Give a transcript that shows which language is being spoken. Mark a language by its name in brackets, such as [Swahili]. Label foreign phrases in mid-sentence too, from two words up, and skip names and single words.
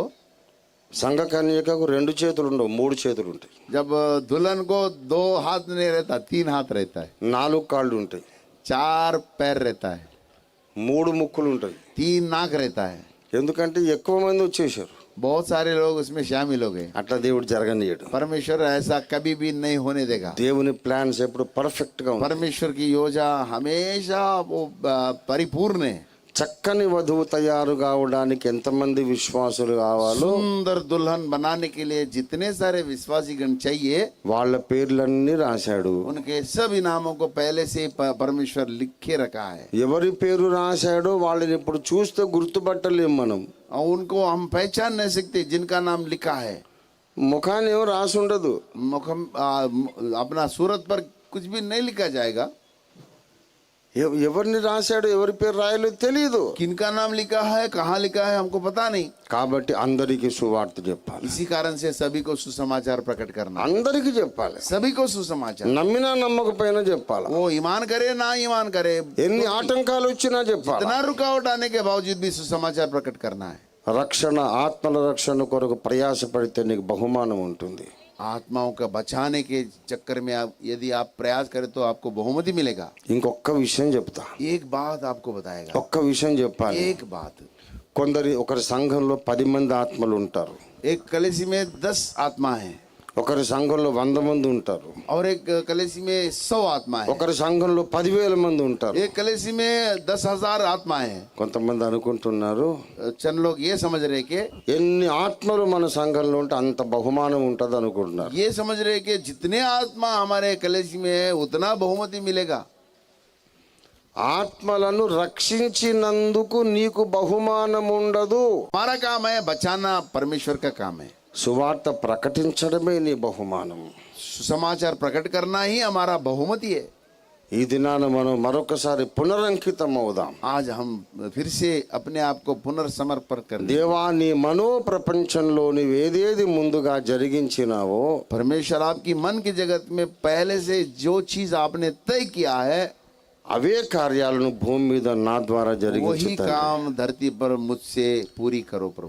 [Telugu] సంఘ కన్యకకు 2 చేతులు ఉండవు, 3 చేతులు ఉంటాయి. [Hindi] जब दुल्हन को 2 हाथ नहीं रहता, 3 हाथ रहता है. [Telugu] 4 కాళ్ళు ఉంటాయి. [Hindi] 4 पैर रहता है. [Telugu] 3 ముక్కులు ఉంటాయి. [Hindi] 3 नाक रहता है. [Telugu] ఎందుకంటే ఎక్కువ మంది వచ్చేసారు. [Hindi] बहुत सारे लोग उसमें शामिल हो गए. [Telugu] అట్లా దేవుడు జరగనీయడు. [Hindi] परमेश्वर ऐसा कभी भी नहीं होने देगा. [Telugu] దేవుని ప్లాన్స్ ఎప్పుడు పర్ఫెక్ట్ గా ఉంటాయి. [Hindi] परमेश्वर की योजना हमेशा वो परिपूर्ण है. [Telugu] చక్కని వధువు తయారు కావడానికి ఎంతమంది విశ్వాసులు కావాలో, [Hindi] सुंदर दुल्हन बनाने के लिए जितने सारे विश्वासीगण चाहिए, [Telugu] వాళ్ళ పేర్లన్నీ రాశాడు. [Hindi] उनके सभी नामों को पहले से परमेश्वर लिखे रखा है. [Telugu] ఎవరి పేరు రాశాడో వాళ్ళని ఇప్పుడు చూస్తే గుర్తుపట్టలేం మనం. [Hindi] और उनको हम पहचान नहीं सकते जिनका नाम लिखा है. [Telugu] ముఖాన్ని ఏమో రాసి ఉండదు. [Hindi] मुखम अपना सूरत पर कुछ भी नहीं लिखा जाएगा. [Telugu] ఎవరిని రాశాడో ఎవరి పేరు రాయలేదు తెలియదు. [Hindi] किनका नाम लिखा है, कहाँ लिखा है, हमको पता नहीं. [Telugu] కాబట్టి అందరికీ సువార్త చెప్పాలి. [Hindi] इसी कारण से सभी को सुसमाचार प्रकट करना. [Telugu] అందరికీ చెప్పాలి. [Hindi] सभी को सुसमाचार. [Telugu] నమ్మినా నమ్మకపోయినా చెప్పాలి. [Hindi] वो ईमान करे ना ईमान करे, [Telugu] ఎన్ని ఆటంకాలు వచ్చినా చెప్పాలి. [Hindi] इतना रुकावट आने के बावजूद भी सुसमाचार प्रकट करना है. [Telugu] రక్షణ, ఆత్మల రక్షణ కొరకు ప్రయాసపడితే నీకు బహుమానం ఉంటుంది. [Hindi] आत्माओं का बचाने के चक्कर में आप यदि आप प्रयास करें तो आपको बहुमति मिलेगा। [Telugu] ఇంకొక విషయం చెప్తా, [Hindi] एक बात आपको बताएगा, [Telugu] ఒక్క విషయం చెప్పాలి. [Hindi] एक बात। [Telugu] ఒకరి సంఘంలో 10 మంది ఆత్మలు ఉంటారు, [Hindi] एक कलीसी में 10 आत्मा है [Telugu] ఒకరి సంఘంలో 100 మంది ఉంటారు, [Hindi] और एक कलीसी में 100 आत्मा है, [Telugu] ఒకరి సంఘంలో 10,000 మంది ఉంటారు. [Hindi] एक कलीसी में 10,000 आत्मा है। [Telugu] కొంతమంది అనుకుంటున్నారు [Hindi] चंद लोग ये समझ रहे कि [Telugu] ఎన్ని ఆత్మలు మన సంఘంలో ఉంటే అంత బహుమానం ఉంటుంది అనుకుంటున్నారు. [Hindi] ये समझ रहे कि जितने आत्मा हमारे कलीसी में है उतना बहुमति मिलेगा। [Telugu] ఆత్మలను రక్షించినందుకు నీకు బహుమానం ఉండదు. [Hindi] हमारा काम है बचाना, परमेश्वर का काम है। [Telugu] సువార్త ప్రకటించడమే నీ బహుమానం. [Hindi] सुसमाचार प्रकट करना ही हमारा बहुमति है। [Telugu] ఈ దినాన మనం మరొకసారి పునరంకితం అవుదాం. [Hindi] आज हम फिर से अपने आप को पुनर्समर्पण कर दें। [Telugu] దేవా, నీ మనో ప్రపంచంలో నీవు ఏదేది ముందుగా జరిగించినావో [Hindi] परमेश्वर आपकी मन की जगत में पहले से जो चीज आपने तय किया है [Telugu] అవే కార్యాలను భూమి మీద నా ద్వారా [Hindi] वही [Telugu] జరిగించుతాను. [Hindi] काम धरती पर मुझसे पूरी करो प्रभु।